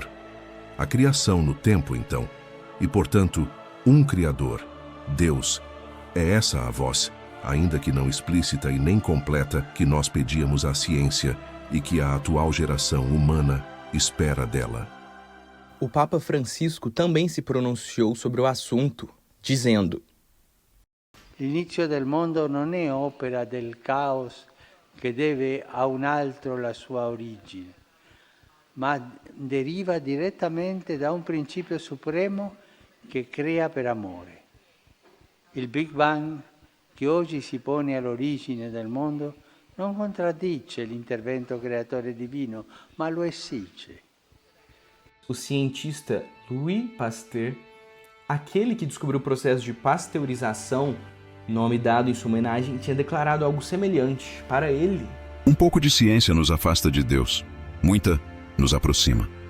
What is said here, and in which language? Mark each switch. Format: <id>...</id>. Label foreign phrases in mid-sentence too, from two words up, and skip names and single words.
<pt>A criação no tempo, então, e, portanto, um Criador, Deus. É essa a voz, ainda que não explícita e nem completa, que nós pedíamos à ciência e que a atual geração humana espera dela. O Papa Francisco também se pronunciou sobre o assunto, dizendo:</pt> <it>L'inizio del mondo non è opera del caos che deve a un altro la sua origine, ma deriva direttamente da un principio supremo che crea per amore. Il Big Bang, che oggi si pone all'origine del mondo, non contraddice l'intervento creatore divino, ma lo esige.</it> <pt>O cientista Louis Pasteur, aquele que descobriu o processo de pasteurização, nome dado em sua homenagem, tinha declarado algo semelhante. Para ele, Um pouco de ciência nos afasta de Deus, muita nos aproxima.</pt>